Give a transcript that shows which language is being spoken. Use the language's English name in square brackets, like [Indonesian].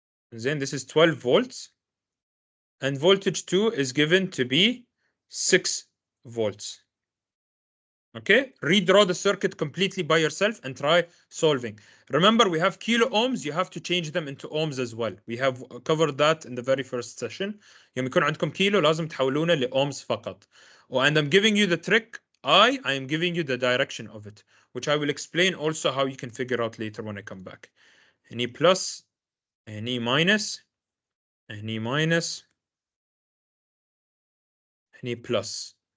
[English] Then this is 12 volts. And voltage 2 is given to be 6 volts. Okay, redraw the circuit completely by yourself and try solving. Remember, we have kilo ohms, you have to change them into ohms as well. We have covered that in the very first session. [Arabic] يوم يكون عندكم كيلو لازم تحولونه لأومز فقط. [English] And I'm giving you the trick. I am giving you the direction of it, which I will explain also how you can figure out later when I come back. Any plus, any minus, any minus, any plus.